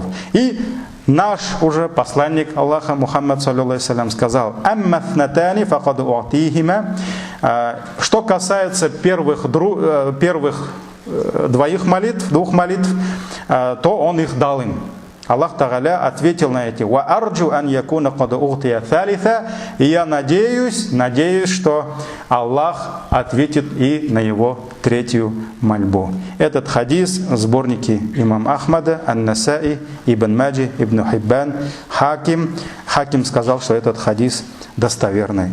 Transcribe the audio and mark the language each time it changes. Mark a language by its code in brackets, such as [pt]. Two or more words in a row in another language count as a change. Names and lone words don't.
[ru] И наш уже посланник Аллаха, Мухаммад, саллиллаху сказал: [ar] «أما اثنتان فقد أعطيهما». [ru] Что касается первых двух молитв, то он их дал им. Аллах Тааля ответил на эти: [ar] «وأرجو أن يكون قد أعطي ثالثة». [ru] И я надеюсь, что Аллах ответит и на его третью мольбу. Этот хадис в сборнике имам Ахмада, Ан-Насаи, Ибн Маджи, Ибн Хиббан, Хаким. Хаким сказал, что этот хадис достоверный.